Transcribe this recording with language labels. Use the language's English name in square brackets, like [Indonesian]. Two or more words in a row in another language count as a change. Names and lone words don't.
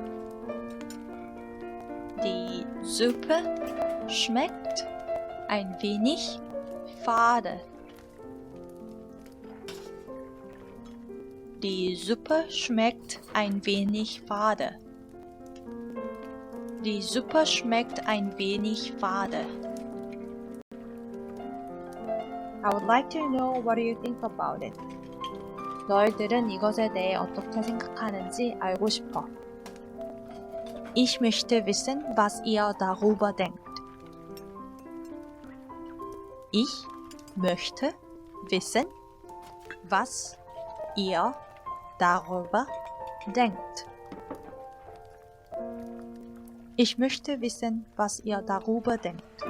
[German] Die Suppe schmeckt ein wenig fade. Die Suppe schmeckt ein wenig fade. Die Suppe schmeckt ein wenig fade. [English] I would like to know what do you think about it. [Korean] 너희들은 이것에 대해 어떻게 생각하는지 알고 싶어. [German] Ich möchte wissen, was ihr darüber denkt. Ich möchte wissen, was ihr darüber denkt. Ich möchte wissen, was ihr darüber denkt.